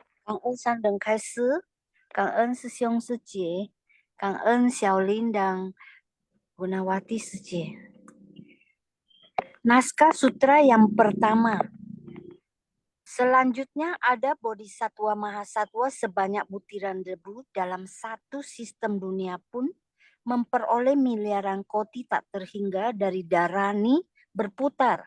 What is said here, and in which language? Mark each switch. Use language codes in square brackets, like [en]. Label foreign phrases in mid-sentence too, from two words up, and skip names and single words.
[zh] 感恩上人开示，感恩师兄师姐，感恩小林dan Gunawati师姐。 [id] Naskah sutra yang pertama. Selanjutnya ada Bodhisatwa Mahasatwa sebanyak butiran debu dalam satu sistem dunia pun memperoleh miliaran koti tak terhingga dari Dharani berputar.